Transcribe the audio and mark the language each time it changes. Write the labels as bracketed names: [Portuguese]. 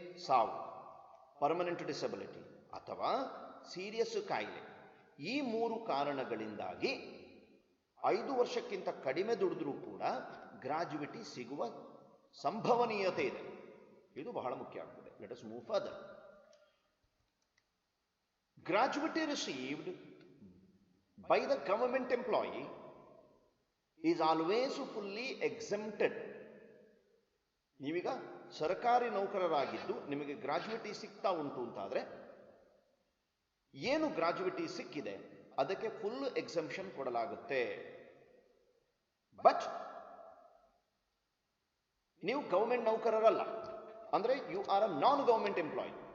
[Kannada] ಸಾವು, permanent disability ಅಥವಾ serious ಕಾಯಿಲೆ. ಈ 3 ಕಾರಣಗಳಿಂದಾಗಿ 5 ವರ್ಷಕ್ಕಿಂತ ಕಡಿಮೆ ದುಡಿದ್ರೂ ಕೂಡ ಗ್ರಾಜ್ಯುಯಿಟಿ ಸಿಗುವ ಸಂಭವನೀಯತೆ ಇದೆ. ಇದು ಬಹಳ ಮುಖ್ಯ ಆಗ್ತದೆ. [English] Let us move further. Gratuity received by the government employee is always fully exempted. [Kannada] ನೀವೀಗ ಸರ್ಕಾರಿ ನೌಕರರಾಗಿದ್ದು ನಿಮಗೆ ಗ್ರಾಜ್ಯುಯಿಟಿ ಸಿಗ್ತಾ ಉಂಟು ಅಂತಾದ್ರೆ, ಏನು ಗ್ರಾಜ್ಯುಯಿಟಿ ಸಿಕ್ಕಿದೆ ಅದಕ್ಕೆ ಫುಲ್ ಎಕ್ಸಂಪ್ಷನ್ ಕೊಡಲಾಗುತ್ತೆ. ಬಟ್ ನೀವು ಗವರ್ಮೆಂಟ್ ನೌಕರರಲ್ಲ, ಅಂದ್ರೆ [English] You are a non government employee.